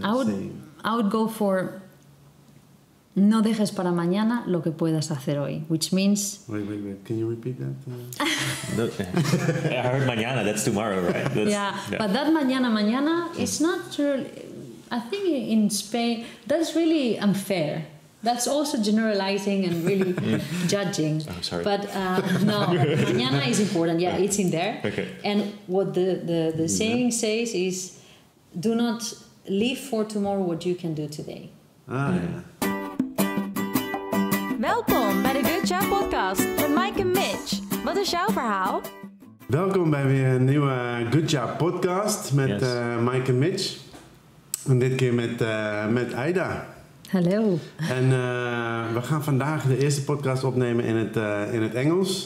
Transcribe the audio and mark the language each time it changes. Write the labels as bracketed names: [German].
[English] I would go for [Spanish] no dejes para mañana lo que puedas hacer hoy, [English] which means... Wait. Can you repeat that? I heard mañana, that's tomorrow, right? But that mañana is not really... I think in Spain, that's really unfair. That's also generalizing and really judging. Oh, sorry. But no, mañana is important. Yeah, it's in there. Okay. And what the saying says is, do not leave for tomorrow what you can do today. [Dutch] Welkom bij de Goodcha podcast met Mike en Mitch. Wat is jouw verhaal? Welkom bij weer een nieuwe Goodcha podcast met Mike en Mitch. En dit keer met Aida. Hallo. En we gaan vandaag de eerste podcast opnemen in het Engels.